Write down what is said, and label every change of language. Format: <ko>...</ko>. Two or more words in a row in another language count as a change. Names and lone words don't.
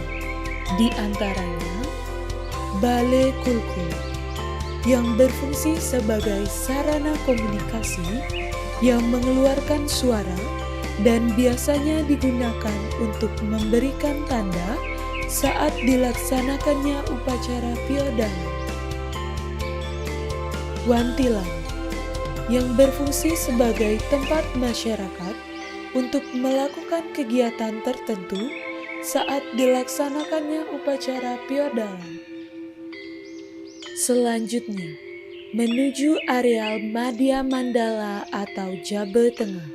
<id>Di antaranya, Balai Kulkul yang berfungsi sebagai sarana komunikasi yang mengeluarkan suara dan biasanya digunakan untuk memberikan tanda saat dilaksanakannya upacara piodalan. Wantilan yang berfungsi sebagai tempat masyarakat untuk melakukan kegiatan tertentu saat dilaksanakannya upacara piodalan. Selanjutnya, menuju areal Madhya Mandala atau Jabe Tengah.</id>